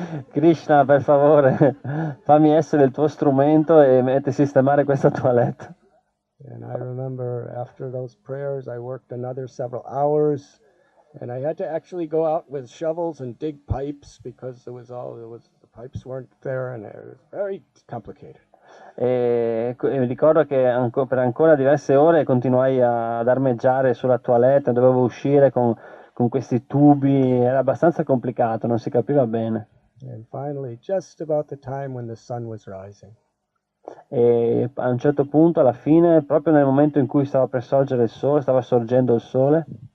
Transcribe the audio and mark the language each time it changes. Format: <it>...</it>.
<it>Krishna, per favore, fammi essere il tuo strumento e sistemare questa toilette.</it> <en>And I remember after those prayers, I worked another several hours, and I had to actually go out with shovels and dig pipes because the pipes weren't there, and it was very complicated.</en> <it>E ricordo che per ancora diverse ore continuai ad armeggiare sulla toilette, dovevo uscire con questi tubi, era abbastanza complicato, non si capiva bene.</it> <en>And finally, just about the time when the sun was rising,</en> <it>E a un certo punto, alla fine, proprio nel momento in cui stava per sorgere il sole, stava sorgendo il sole,</it>